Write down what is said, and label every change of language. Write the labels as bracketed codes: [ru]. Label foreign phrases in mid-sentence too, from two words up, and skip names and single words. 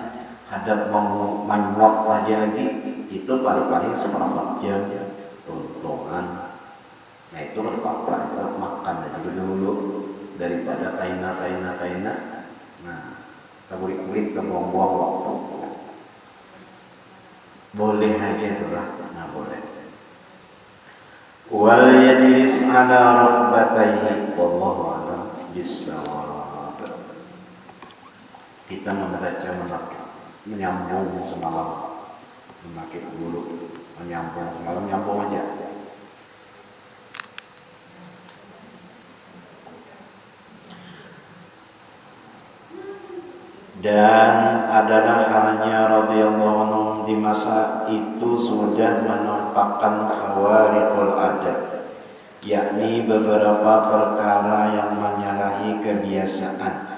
[bjn] Hadap mau manyuak lagi itu paling-paling seperempat jam untungan. Nah itu kalau apa itu makan aja dulu daripada kaina. Nah, keburik-burik kebuang-buang waktu. Boleh aja itulah, nah boleh. [ar] وليجلس على ركبتيه والله أعلم بالصواب. [bjn] Kita membaca menyambung semalam, menakik dulu, menyambung semalam, nyambung aja. [id] Dan adalah hanya [ar] رضي الله عنه [id] di masa itu sudah menampakkan [ar] خوارق العادات, [id] yakni beberapa perkara yang menyalahi kebiasaan